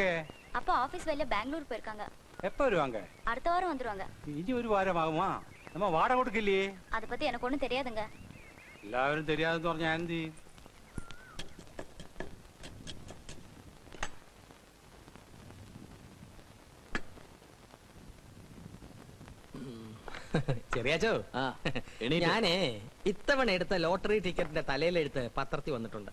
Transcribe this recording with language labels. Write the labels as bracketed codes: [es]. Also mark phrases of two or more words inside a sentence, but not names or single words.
[ta] அப்பா ஆபீஸ் வேலையா பெங்களூர் போயிருக்காங்க. எப்ப வருவாங்க? அடுத்த வாரம் வந்துருவாங்க. இனி ஒரு வாரம் ஆகுமா? நம்ம வாடகை கொடுக்கலையே. அத பத்தி எனக்கு ஒண்ணும் தெரியாதுங்க. எல்லாரும் தெரியாதுன்னு [ml] പറഞ്ഞാ എന്ത്? ചെറിയാച്ചോ, ഞാനേ ഇത്തവണ എടുത്ത ലോട്ടറി ടിക്കറ്റിന്റെ തലയിലെടുത്ത് പത്രത്തിൽ വന്നിട്ടുണ്ട്.